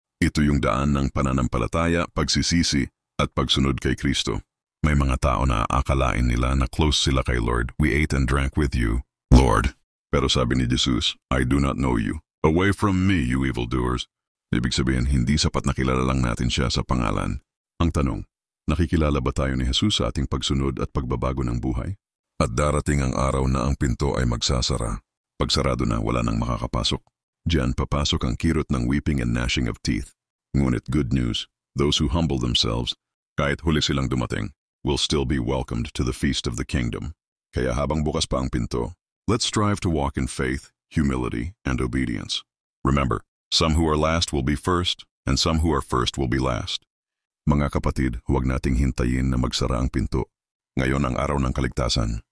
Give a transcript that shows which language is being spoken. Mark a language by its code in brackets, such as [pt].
[tl] Ito yung daan ng pananampalataya, pagsisisi at pagsunod kay Kristo. May mga tao na aakalain nila na close sila kay Lord. [en] "We ate and drank with you, Lord." [tl] Pero sabi ni Jesus, [en] "I do not know you. Away from me, you evildoers." [tl] Ibig sabihin, hindi sapat na kilala lang natin siya sa pangalan. Ang tanong, nakikilala ba tayo ni Jesus sa ating pagsunod at pagbabago ng buhay? At darating ang araw na ang pinto ay magsasara. Pagsarado na, wala nang makakapasok. Diyan papasok ang kirot ng [en] weeping and gnashing of teeth. [tl] Ngunit [en] good news, those who humble themselves, [tl] kahit huli silang dumating, [en] will still be welcomed to the feast of the kingdom. [tl] Kaya habang bukas pa ang pinto, [en] let's strive to walk in faith, humility, and obedience. Remember, some who are last will be first, and some who are first will be last. [tl] Mga kapatid, huwag nating hintayin na magsara ang pinto. Ngayon ang araw ng kaligtasan.